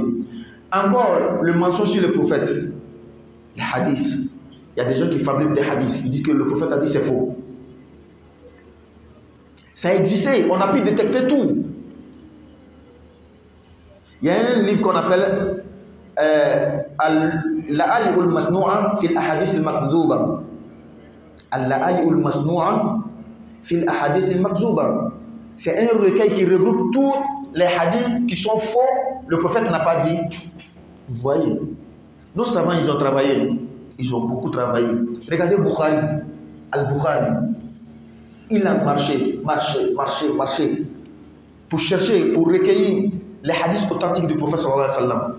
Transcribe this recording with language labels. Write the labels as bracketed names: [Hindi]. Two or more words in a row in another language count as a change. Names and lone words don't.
[French] Encore le mensonge sur le prophète. Les hadiths. Il y a des gens qui fabriquent des hadiths. Ils disent que le prophète a dit c'est faux. Ça existait. On a pu détecter tout. Il y a un livre qu'on appelle Al-La'ali ul-Masnu'a fil ahadith al-Makdouba. Al-La'ali ul-Masnu'a fil ahadith al-Makdouba. C'est un recueil qui regroupe tous les hadiths qui sont faux. Le prophète n'a pas dit. Vous voyez, nos savants, ils ont travaillé. Ils ont beaucoup travaillé. Regardez Bukhari, Al-Bukhari. Il a marché pour chercher, pour recueillir les hadiths authentiques du prophète [Arabic] صلى الله عليه وسلم.